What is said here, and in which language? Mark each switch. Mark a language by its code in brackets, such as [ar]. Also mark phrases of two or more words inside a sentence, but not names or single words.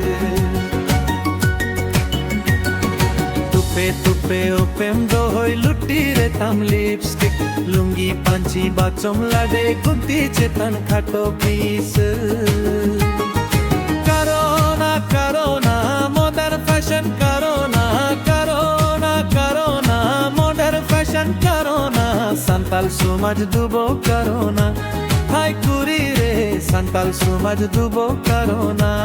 [sat] Tupe tupe upendo hoi lutire tam lipstick, lungi pachi bachom lade gunti chetan khato pise. Corona, Corona, [en] modern fashion [sat] Corona, Corona, Corona, [en] modern fashion [sat] Corona, Santal Somaj dubo Corona, hai curire, Santal Somaj dubo Corona.